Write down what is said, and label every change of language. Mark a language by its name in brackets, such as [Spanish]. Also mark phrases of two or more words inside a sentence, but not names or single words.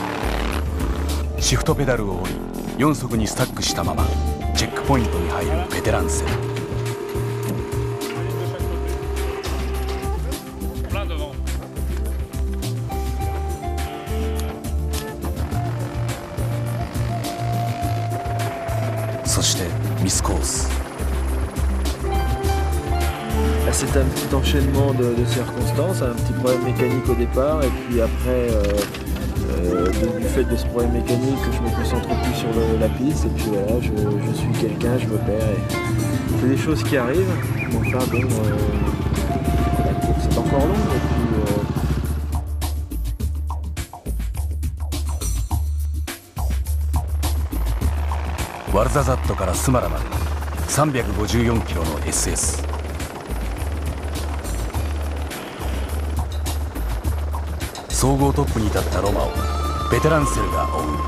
[Japanese] シフトペダルを折り4速にスタックしたままチェックポイントに入るベテランセル。そしてミスコース。 [French] C'est un petit enchaînement de circonstances, un petit problème mécanique au départ et puis après, du fait de ce problème mécanique, je me concentre plus sur la piste et puis voilà, je suis quelqu'un, je me perds et c'est des choses qui arrivent. Enfin bon, la course est encore longue et puis... [Japanese] ワルザザットからスマラまで354キロの SS。総合トップに立ったロマをベテランセルが追う。